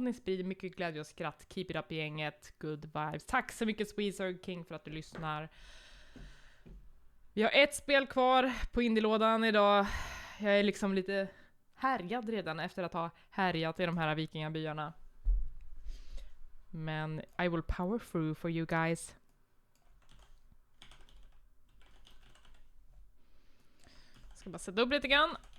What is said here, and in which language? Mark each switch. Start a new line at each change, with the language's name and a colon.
Swedish: Ni sprider mycket glädje och skratt.
English: Keep it up
Swedish: i gänget.
English: Good vibes.
Swedish: Tack så mycket Sweezer King för att du lyssnar. Vi har 1 spel kvar på Indie-lådan idag. Jag är liksom lite härjad redan efter att ha härjat i de här vikingabyarna.
English: Men I will power through for you guys.
Swedish: Ska bara sätta upp lite grann.